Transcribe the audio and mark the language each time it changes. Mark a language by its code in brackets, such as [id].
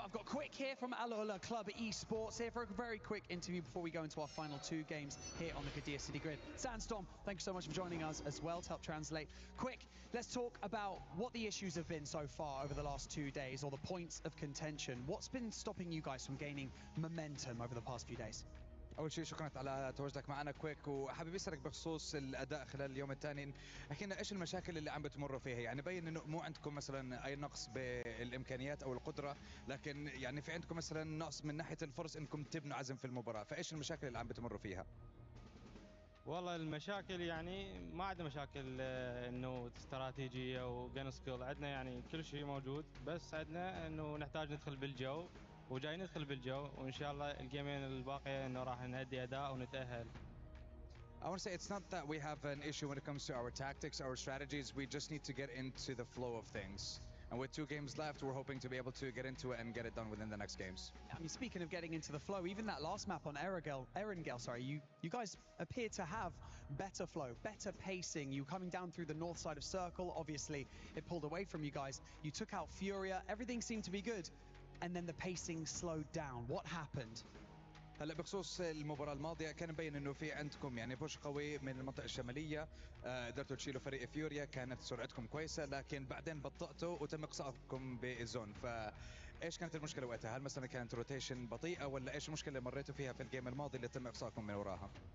[en] I've got Quick here from Alola Club Esports here for a very quick interview before we go into our final 2 games here on the Qadir City Grid. Sandstorm, thank you so much for joining us as well to help translate. Quick, let's talk about what the issues have been so far over the last 2 days, or the points of contention. What's been stopping you guys from gaining momentum over the past few days? [ar] اول شيء شكرا على تواجدك معنا كويك، وحابب اسالك بخصوص الاداء خلال اليوم الثاني. احكي لنا ايش المشاكل اللي عم بتمروا فيها؟ يعني بين انه مو عندكم مثلا اي نقص بالامكانيات او القدره، لكن يعني في عندكم مثلا نقص من ناحيه الفرص انكم تبنوا عزم في المباراه، فايش المشاكل اللي عم بتمروا فيها؟ والله المشاكل يعني ما عندنا مشاكل انه استراتيجيه وجن سكيل، عندنا يعني كل شيء موجود، بس عندنا انه نحتاج ندخل بالجو، وجاي ندخل بالجو، وان شاء الله الجيمين الباقيه انه راح نأدي اداء ونتأهل. [en] I want to say it's not that we have an issue when it comes to our tactics, our strategies. We just need to get into the flow of things. And with 2 games left, we're hoping to be able to get into it and get it done within the next games. I mean, speaking of getting into the flow, even that last map on Erangel, sorry, you guys appear to have better flow, better pacing. You coming down through the north side of Circle, obviously it pulled away from you guys. You took out Furia, everything seemed to be good. And then the pacing slowed down. What happened? [ar] هلا بخصوص المباراة الماضية كان مبين انه في عندكم يعني بوش قوي من المنطقة الشمالية، قدرتوا تشيلوا فريق فيوريا، كانت سرعتكم كويسة، لكن بعدين بطأتوا وتم اقصائكم بالزون. فايش كانت المشكلة وقتها؟ هل مثلا كانت روتيشن بطيئة، ولا ايش المشكلة اللي مريتوا فيها في الجيم الماضي اللي تم اقصائكم من وراها؟